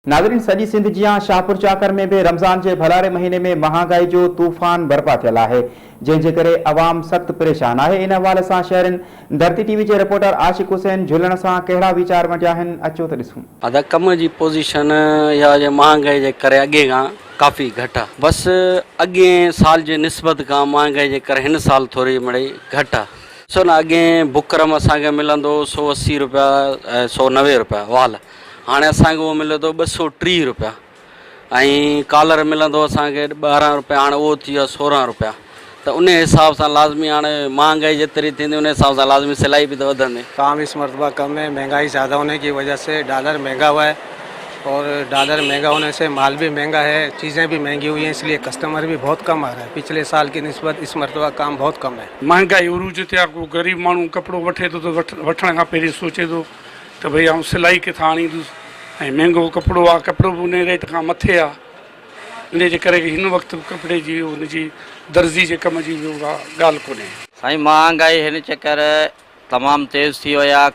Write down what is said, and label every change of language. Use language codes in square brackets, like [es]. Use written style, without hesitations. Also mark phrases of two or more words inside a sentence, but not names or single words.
[sd] नाज़रीन, सॼी सिंध जियां शाहपुर चाकर में भी रमज़ान के भलारे महीने में महांगाई जो तूफ़ान बर्पा थियल है, जंहिंजे करे अवाम सख्त परेशान है। इन हवाले से शहरनि धरती टीवी के रिपोर्टर आशिक हुसैन झुलण से कड़ा वीचार वंडिया आहिनि, अचो तो ॾिसूं। अदा कम की पोजीशन या जे महांगाई के करे अगे का काफ़ी घट है। बस अगे साल के निस्बत का महांगाई के करे इन साल थोड़ी मड़ी घट है। सो न अगे बुकरम असांखे मिलंदो 180 रुपया 190 रुपया वाल, हाँ असांखे वो मिले तो 230 रुपया, कॉलर मिलंदो असांखे 12 रुपया, हाँ वो थी वियो 16 रुपया। तो उन हिसाब से लाजमी हाँ महंगाई जितनी थी उन हिसाब से लाजमी सिलाई भी तो वधंदी। [ur] کام اس مرتبہ کم ہے، مہنگائی زیادہ ہونے کی وجہ سے ڈالر مہنگا ہوا ہے اور ڈالر مہنگا ہونے سے مال بھی مہنگا ہے، چیزیں بھی مہنگی ہوئی ہیں، اس لیے کسٹمر بھی بہت کم آ رہا ہے. پچھلے سال کی نسبت اس مرتبہ کام بہت کم ہے. [sd] महंगाई उरूज ते आहे, को गरीब माण्हू कपिड़ो वठे थो त वठण खां पहिरीं सोचे थो त भई आउं सिलाई किथां आणींदुसि, ऐं महांगो कपिड़ो आहे, कपिड़ो बि उन रेट खां मथे आहे। इन जे करे हिन वक़्तु कपिड़े जी उनजी दर्जी जे कम जी ॻाल्हि कोन्हे। साईं महंगाई हिन चक्कर तमाम तेज़ थी वियो आहे।